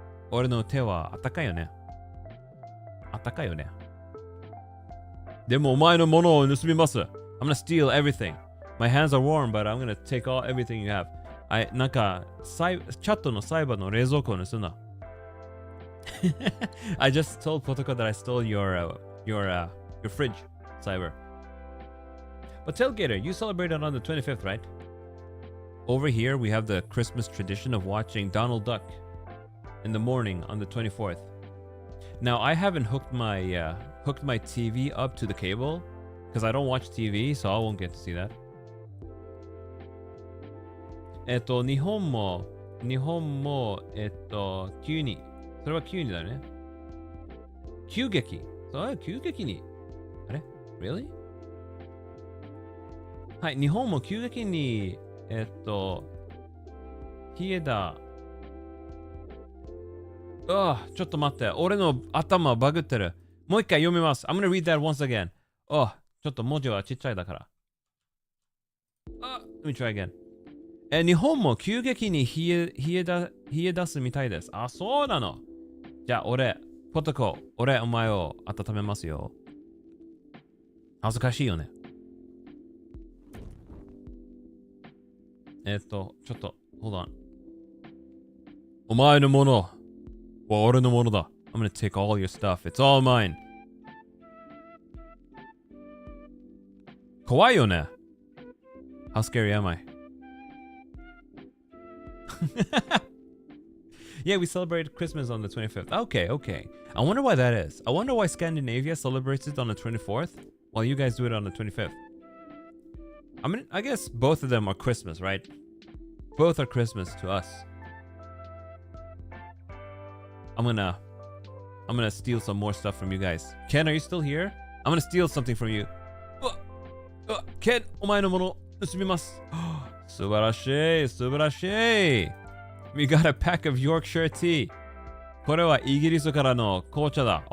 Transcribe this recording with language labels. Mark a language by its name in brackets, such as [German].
[Japanese] 俺の手はあったかいよね。でもお前のものを盗みます。 [English] I'm gonna steal everything. My hands are warm, but I'm gonna take everything you have. [Japanese] なんか、チャットのサイバーの冷蔵庫を盗んだ。 [English] I just told Potoko that I stole your fridge, Cyber. But Tailgater, you celebrated on the 25th, right? Over here, we have the Christmas tradition of watching Donald Duck in the morning on the 24th. Now, I haven't hooked my TV up to the cable because I don't watch TV, so I won't get to see that. [Japanese] 日本も急にそれは急にだね。急激に。あれ ? [English] Really? [Japanese] はい、日本も急激に、冷えた。ちょっと待って。俺の頭バグってる。もう一回読みます。 [English] I'm gonna read that once again. [Japanese] ちょっと文字はちっちゃいだから。 [English] Let me try again. [Japanese] 日本も急激に冷え出すみたいです。そうなの。じゃあ、ポトコ、お前を温めますよ。恥ずかしいよね。ちょっと、 [English] hold on。 [Japanese] お前のものは俺のものだ。 [English] I'm gonna take all your stuff. It's all mine. [Japanese] 怖いよね。 [English] How scary am I? Yeah, we celebrated Christmas on the 25th. Okay. I wonder why that is. I wonder why Scandinavia celebrates it on the 24th while you guys do it on the 25th. I mean, I guess both of them are Christmas, right? Both are Christmas to us. I'm gonna steal some more stuff from you guys. Ken, are you still here? I'm gonna steal something from you. [Japanese] Ken, お前のもの盗みます。素晴らしい。 [English] We got a pack of Yorkshire tea. [Japanese] これはイギリスからの紅茶だ。